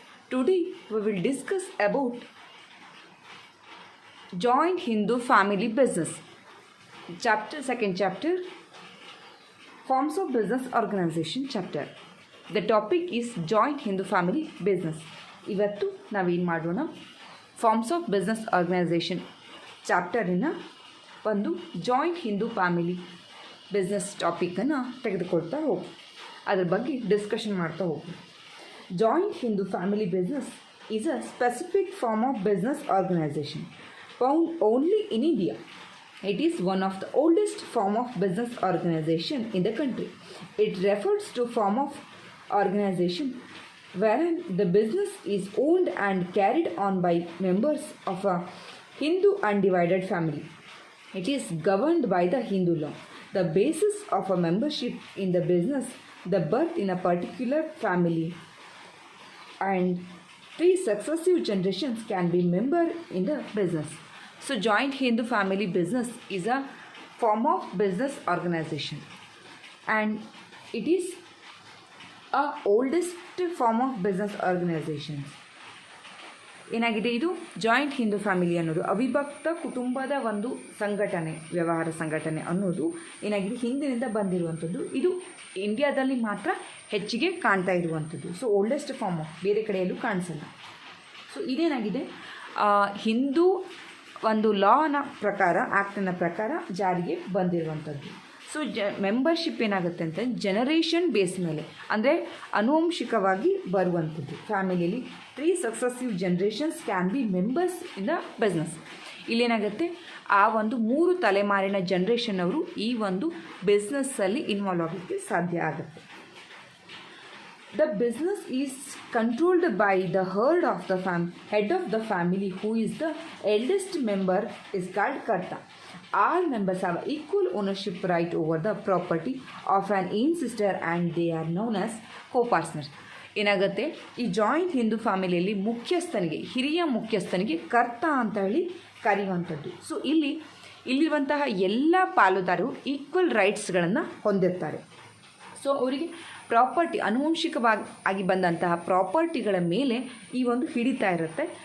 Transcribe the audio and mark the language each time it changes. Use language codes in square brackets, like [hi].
[en] Today we will discuss about Joint Hindu Family Business. Second chapter, Forms of Business Organization chapter. The topic is Joint Hindu Family Business. [kn] ಇವತ್ತು ನಾವೇನು ಮಾಡೋಣ, forms of business organization ಚಾಪ್ಟರಿನ ಒಂದು joint Hindu family business ಟಾಪಿಕನ್ನು ತೆಗೆದುಕೊಳ್ತಾ ಹೋಗಿ ಅದ್ರ ಬಗ್ಗೆ discussion ಮಾಡ್ತಾ ಹೋಗಿ. [en] Joint Hindu family business is a specific form of business organization found only in India. It is one of the oldest form of business organization in the country. It refers to form of organization wherein the business is owned and carried on by members of a Hindu undivided family. It is governed by the Hindu law. The basis of a membership in the business, the birth in a particular family, and 3 successive generations can be member in the business. So joint Hindu family business is a form of business organization and it is a oldest form of business organization. [kn] ಏನಾಗಿದೆ, ಇದು joint Hindu family ಅನ್ನೋದು ಅವಿಭಕ್ತ ಕುಟುಂಬದ ಒಂದು ಸಂಘಟನೆ, ವ್ಯವಹಾರ ಸಂಘಟನೆ ಅನ್ನೋದು ಏನಾಗಿದೆ, ಹಿಂದಿನಿಂದ ಬಂದಿರುವಂಥದ್ದು. ಇದು ಇಂಡಿಯಾದಲ್ಲಿ ಮಾತ್ರ ಹೆಚ್ಚಿಗೆ ಕಾಣ್ತಾ ಇರುವಂಥದ್ದು. [en] so oldest form of, [kn] ಬೇರೆ ಕಡೆಯಲ್ಲೂ ಕಾಣಿಸಲ್ಲ. ಸೊ ಇದೇನಾಗಿದೆ, ಹಿಂದೂ ಒಂದು ಲಾನ ಪ್ರಕಾರ, ಆ್ಯಕ್ಟಿನ ಪ್ರಕಾರ ಜಾರಿಗೆ ಬಂದಿರುವಂಥದ್ದು. ಸೊ ಮೆಂಬರ್ಶಿಪ್ ಏನಾಗುತ್ತೆ ಅಂತ ಜನರೇಷನ್ ಬೇಸ್ ಮೇಲೆ, ಅಂದರೆ ಆನುವಂಶಿಕವಾಗಿ ಬರುವಂಥದ್ದು. [en] ಫ್ಯಾಮಿಲಿಯಲ್ಲಿ 3 successive generations can be members in the business. [kn] ಇಲ್ಲೇನಾಗುತ್ತೆ, ಆ ಒಂದು 3 ತಲೆಮಾರಿನ ಜನ್ರೇಷನ್ ಅವರು ಈ ಒಂದು ಬಿಸ್ನೆಸ್ಸಲ್ಲಿ ಇನ್ವಾಲ್ವ್ ಆಗೋಕ್ಕೆ ಸಾಧ್ಯ ಆಗುತ್ತೆ. [en] The business is controlled by the head of the family, who is the eldest member, is called Karta. All members have equal ownership right over the property of an ancestor and they are known as co-partners. [kn] ಏನಾಗುತ್ತೆ, ಈ joint Hindu ಫ್ಯಾಮಿಲಿಯಲ್ಲಿ ಮುಖ್ಯಸ್ಥನಿಗೆ, ಹಿರಿಯ ಮುಖ್ಯಸ್ಥನಿಗೆ ಕರ್ತ ಅಂತ ಹೇಳಿ ಕರೆಯುವಂಥದ್ದು. So ಇಲ್ಲಿರುವಂತಹ ಎಲ್ಲ ಪಾಲುದಾರರು ಈಕ್ವಲ್ ರೈಟ್ಸ್ಗಳನ್ನು ಹೊಂದಿರ್ತಾರೆ. ಸೊ ಅವರಿಗೆ ಪ್ರಾಪರ್ಟಿ, ಆನುವಂಶಿಕವಾಗಿ ಬಂದಂತಹ ಪ್ರಾಪರ್ಟಿಗಳ ಮೇಲೆ ಈ ಒಂದು ಹಿಡಿತಾ ಇರುತ್ತೆ.